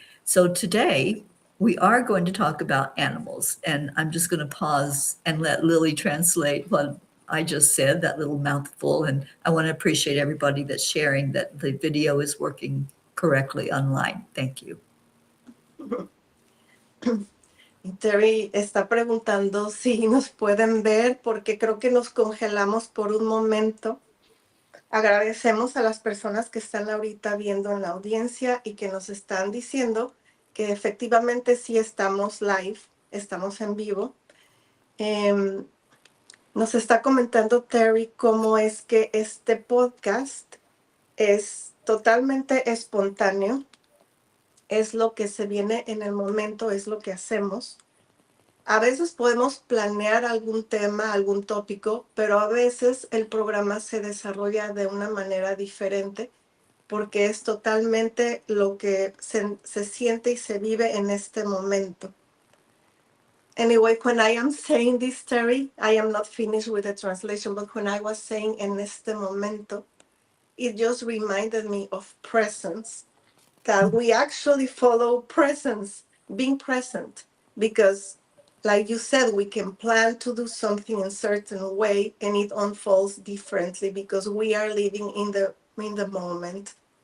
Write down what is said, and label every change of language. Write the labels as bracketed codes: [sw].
[en] So today we are going to talk about animals, and I'm just going to pause and let Lily translate what I just said, that little mouthful. And I want to appreciate everybody that's sharing that the video is working correctly online. Thank you. [es] Terry está preguntando si nos pueden ver porque creo que nos congelamos por un momento. Agradecemos a las personas que están ahorita viendo en la audiencia y que nos están diciendo que efectivamente sí estamos live, estamos en vivo. Em, Nos está comentando Terry cómo es que este podcast es totalmente espontáneo, es lo que se viene en el momento, es lo que hacemos. A veces podemos planear algún tema, algún tópico, pero a veces el programa se desarrolla de una manera diferente porque es totalmente lo que se siente y se vive en este momento. [en] Anyway, when I am saying this, Terry, I am not finished with the translation, but when I was saying [es] en este momento, [en] it just reminded me of presence, that we actually follow presence, being present, because like you said, we can plan to do something in a certain way and it unfolds differently because we are living in the moment.